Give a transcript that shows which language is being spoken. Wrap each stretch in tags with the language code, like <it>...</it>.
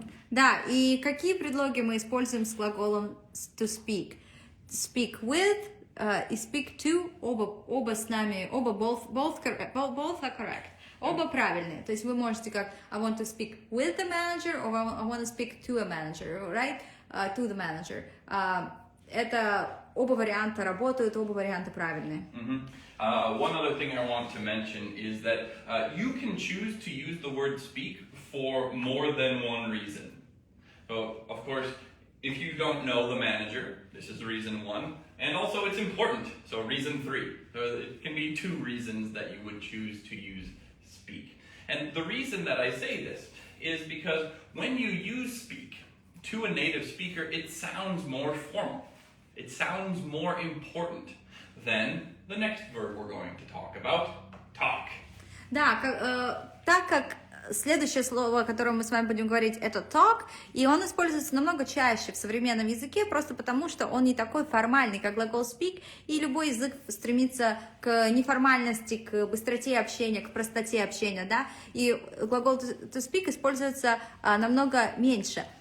<ru>Да, и какие предлоги мы используем с глаголом to speak?</ru> <en>Speak with и speak to,</en> <ru>оба с нами,</ru> <en>both are correct.</en> <ru>Оба правильные. То есть вы можете как</ru> <en>I want to speak with the manager or I want to speak to a manager, right? To the manager.</en> <ru>это оба варианта работают, оба варианта правильные.</ru> <en>One other thing I want to mention is that you can choose to use the word speak for more than one reason. So, of course, if you don't know the manager, this is reason 1, and also it's important, so reason 3. So it can be 2 reasons that you would choose to use speak. And the reason that I say this is because when you use speak to a native speaker, it sounds more formal. It sounds more important than the next verb we're going to talk about, talk.</en> <ru>Да, так как следующее слово, о котором мы с вами будем говорить, это talk, и он используется намного чаще в современном языке, просто потому что он не такой формальный, как глагол speak, и любой язык стремится к неформальности, к быстроте общения, к простоте общения, да, и глагол to speak используется намного меньше.</ru>